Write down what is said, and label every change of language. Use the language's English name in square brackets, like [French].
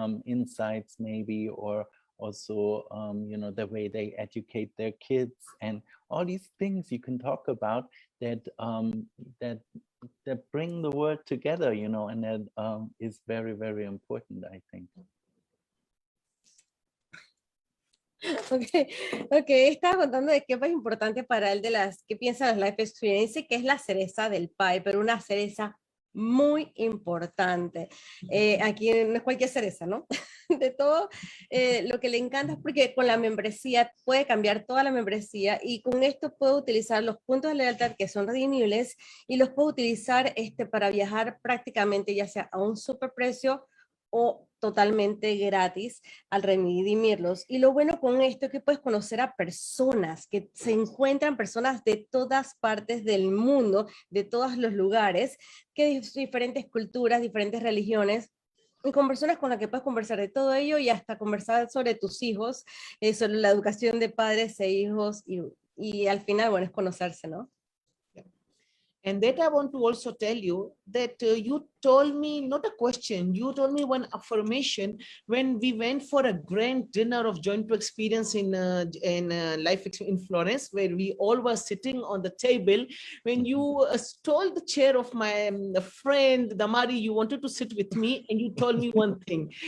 [English] insights maybe, or also you know, the way they educate their kids, and all these things you can talk about that that bring the world together, you know, and that is very, very important, I think. [Spanish] Okay, estaba contando de qué es importante para él, de qué piensa las life experience, que es la cereza del pie, pero una cereza muy importante. Aquí no es cualquier cereza, ¿no? De todo lo que le encanta es porque con la membresía puede cambiar toda la membresía y con esto puede utilizar los puntos de lealtad que son redimibles y los puede utilizar para viajar prácticamente ya sea a un superprecio o totalmente gratis al redimirlos. Y lo bueno con esto es que puedes conocer a personas, que se encuentran personas de todas partes del mundo, de todos los lugares, que diferentes culturas, diferentes religiones, y con personas con las que puedes conversar de todo ello y hasta conversar sobre tus hijos, sobre la educación de padres e hijos, y al final, bueno, es conocerse, ¿no? [English] And that I want to also tell you that you told me, not a question, you told me one affirmation when we went for a grand dinner of joint experience in life in Florence, where we all were sitting on the table. When you stole the chair of my friend, Damari, you wanted to sit with me and you told me one thing.